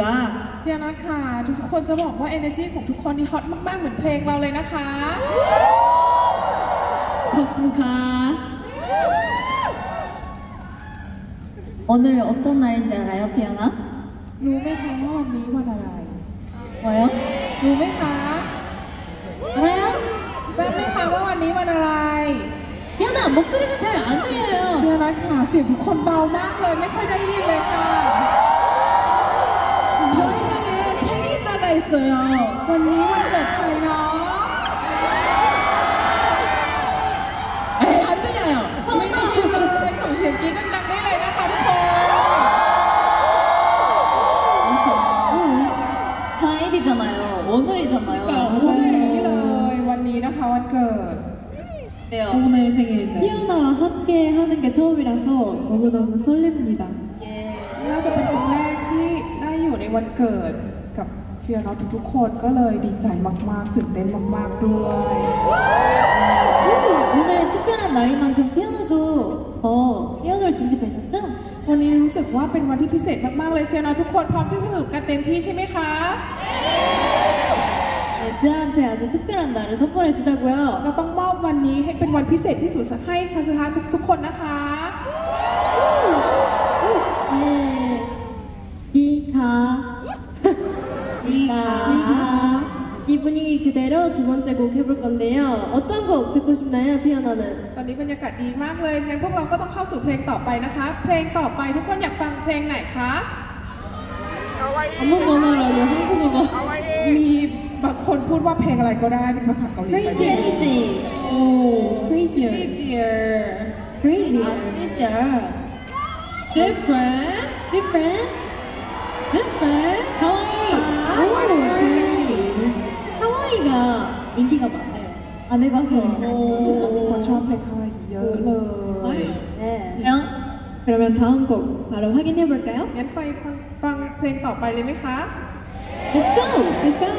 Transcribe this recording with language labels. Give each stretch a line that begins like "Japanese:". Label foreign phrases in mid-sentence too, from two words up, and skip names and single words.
Thai: เดียนัทค่ะทุกคนจะบอกว่า energy ของทุกคนนี่ฮอตมากๆเหมือนเพลงเราเลยนะคะ
Korean: 덥습니까? 오늘 어떤 날인지 알아요, 피아나?
Thai: รู้ไหมคะว่าวันนี้วันอะไร
Korean: 뭐요?
Thai: รู้ไหมคะ
Korean: 알아요?
Thai: ทราบไหมคะว่าวันนี้วันอะไร
Korean: 피아나 목소리가 잘 안
Thai: เดีย
Korean: 들려요.
Thai: นัทค่ะเสียงทุกคนเบามากเลยไม่ค่อยได้ยินเลยค่ะ
Korean: 저희 중에 생일자가 있어요.
Thai: วันนี้วันเกิดใครเนาะ
Korean: 에이, 안 들려요.
Thai: ไม่ได้ยินเลยส่งเสียงกรี๊ดดังๆได้เลยนะคะทุกคน
Korean: 당일이잖아요. 오늘이잖아요.
Thai: วันนี้เลยวันนี้นะคะวันเกิด
Korean: 네요. 오늘 생일인데. 피아나와 함께 하는 게 처음이라서 너무너무 설렙니다. 예.
Thai: น่าจะเป็นครั้งแรกที่ได้อยู่ในวันเกิดกับฟียร์เนาะทุกๆคนก็เลยดีใจมากๆตื่นเต้นมากๆด้วย
Korean: 오늘 특별한 날인 만큼 피아노도 더 뛰어놀 준비 되셨죠?
Thai: วันนี้รู้สึกว่าเป็นวันที่พิเศษมากๆเลยเฟียร์เนาะทุกคนพร้อมที่จะสนุกกันเต็มที่ใช่ไหมคะ
Korean: 네, 지아한테 아주 특별한 날을 선물해 주자고요.
Thai: เราต้องมอบวันนี้ให้เป็นวันพิเศษที่สุดให้คาสึฮะทุกๆคนนะคะ
Korean: 네. 비가 이 분위기 그대로 두 번째 곡 해볼 건데요. 어떤 곡 듣고 싶나요, 피아노는?
Thai: ตอนนี้บรรยากาศดีมากเลยงั้นพวกเราก็ต้องเข้าสู่เพลงต่อไปนะคะ เพลงต่อไปทุกคนอยากฟังเพลงไหนคะ
Korean: 아무거나라도 한국어가
Thai: มีบางคนพูดว่าเพลงอะไรก็ได้เป็นภาษาเกาหลี
English: crazy crazy 오, crazier. crazier crazier different Different?
Korean: 하와이 오, 오케이. 하와이가 인기가 많아요. 안 해봐서
Thai: มีคนชอบเพลงคาวาอิเยอะเลย
Korean: 네 그러면 다음 곡 바로 확인해 볼까요?
Thai: งั้นฟังเพลงต่อไปเลยไหมคะ
English: Let's go Let's go.